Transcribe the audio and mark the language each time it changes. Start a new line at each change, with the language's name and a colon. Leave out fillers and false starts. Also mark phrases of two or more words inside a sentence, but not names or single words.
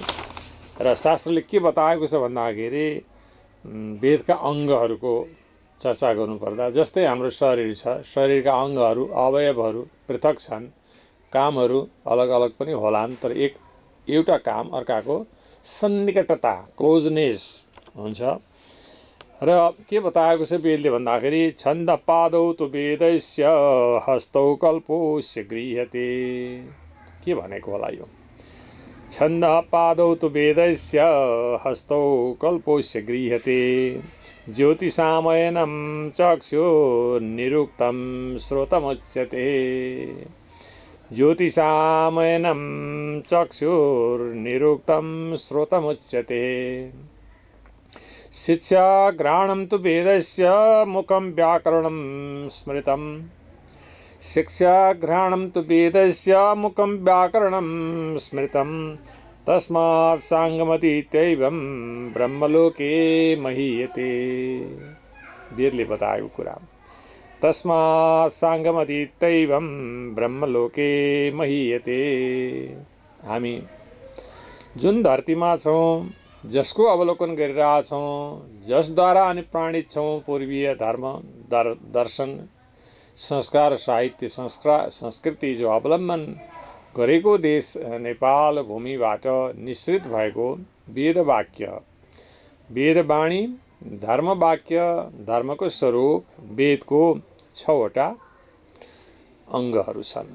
Nepali: र शास्त्रले के बताएको छ भन्दाखेरि वेदका अङ्गहरूको चर्चा गर्नुपर्दा जस्तै हाम्रो शरीर छ, शरीरका अङ्गहरू अवयवहरू पृथक छन्, कामहरू अलग अलग पनि होलान्, तर एउटा काम अर्काको सन्निकटता क्लोजनेस हुन्छ। र के बताएको छ वेदले भन्दाखेरि
Sanskrit: छन्द पादौ तु वेदस्य हस्तौ कल्पोस्य गृह्यते।
Nepali: के भनेको होला यो?
Sanskrit: छन्द पादौ तु वेदस्य हस्तौ कल्पोस्य गृह्यते ज्योतिषामयनं चक्षुर्निरुक्तं श्रोतमुच्यते। ज्योतिषामयनं चक्षुर्निरुक्तं श्रोतमुच्यते। शिक्षा घ्राणं तु वेदस्य मुखं व्याकरणं स्मृतं। शिक्षा घ्राणं तु वेदस्य मुखं व्याकरणं स्मृतं तस्मात् साङ्गमतीत्यैवं ब्रह्मलोके महीयते।
Nepali: वेदले बताएको कुरा
Sanskrit: तस्मात् साङ्गमतीत्यैवं ब्रह्मलोके महीयते।
Nepali: हामी जुन धरतीमा छौँ, जसको अवलोकन गरिरहेछौँ, जसद्वारा अनुप्राणित छौँ, पूर्वीय धर्म दर्शन संस्कार साहित्य संस्कृति जो अवलम्बन गरेको देश नेपाल भूमिबाट निश्रित भएको वेदवाक्य, वेदवाणी, धर्मवाक्य, धर्मको स्वरूप वेदको 6वटा अङ्गहरू छन्।